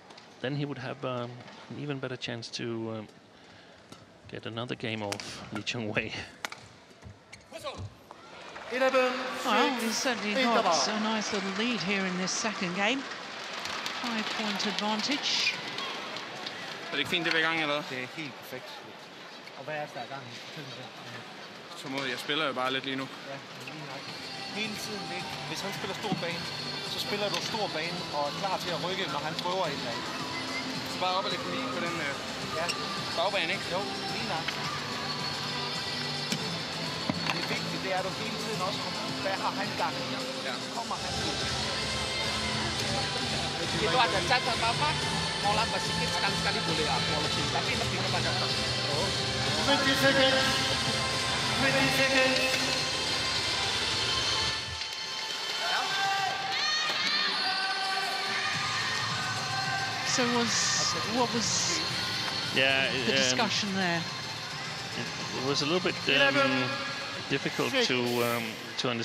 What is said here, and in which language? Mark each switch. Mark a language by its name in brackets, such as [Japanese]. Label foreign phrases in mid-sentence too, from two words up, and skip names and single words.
[English] Then he would have an even better chance to get another game off Chong Wei. 11, well, he's certainly got a nice little lead here in this second game. 5-point advantage. [Danish] Er det ikke fint, det er i gang, eller? Det er helt perfekt. Og hvad er der i gang? Så må jeg spiller jo bare lidt lige nu. Ja, lige nok. Hele tiden, ikke? Hvis han spiller stor bane, så spiller du stor bane og er klar til at rykke, når han prøver et eller andet. altså bare op og lægge den lige på den bagbane, ikke? Jo, lige nok. Det vigtige, det er, at du hele tiden også kommer. Hvad har han gang i? Ja. Kommer han ud. [Malay] Itu ada cacat Bapak, mola sedikit sekali-sekali boleh ya, mola sini. Tapi lebih kepada [English] 20 seconds. 20 seconds. So what was the discussion there? It was a little bit difficult to understand.